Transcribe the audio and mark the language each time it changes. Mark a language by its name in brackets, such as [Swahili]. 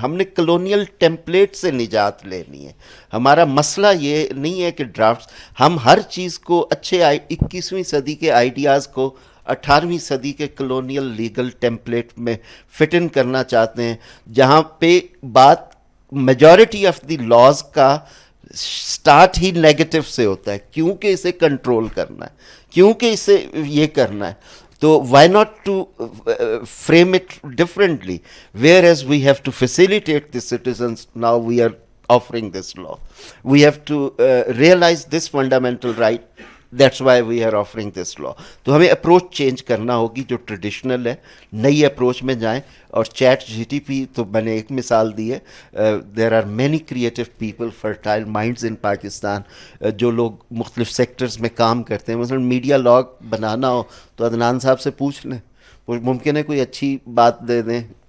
[Urdu] ہم نے colonial template سے نجات لینی ہے. ہمارا مسئلہ یہ نہیں ہے کہ ڈرافٹس, ہم ہر چیز کو اچھے 21ویں صدی کے آئیڈیاز کو 18ویں صدی کے کلونیل لیگل ٹیمپلیٹ میں فٹ ان کرنا چاہتے ہیں, جہاں پہ بات [English] majority of the laws [Urdu] کا سٹارٹ ہی نیگیٹو سے ہوتا ہے, کیونکہ اسے کنٹرول کرنا ہے, کیونکہ اسے یہ کرنا ہے. [English] تو why not to frame it differently, whereas we have to facilitate the citizens, now we are offering this law. We have to realize this fundamental right. That's why we are offering this law. [Urdu] تو ہمیں approach change کرنا ہوگی جو traditional ہے, نئی approach میں جائیں. اور چیٹ جی ٹی پی تو میں نے ایک مثال دی ہے. [English] there are many creative people, fertile minds in Pakistan, [Urdu] جو لوگ مختلف سیکٹرز میں کام کرتے ہیں. مثلا میڈیا لاگ بنانا ہو تو عدنان صاحب سے پوچھ لیں, ممکن ہے کوئی اچھی بات دے دیں.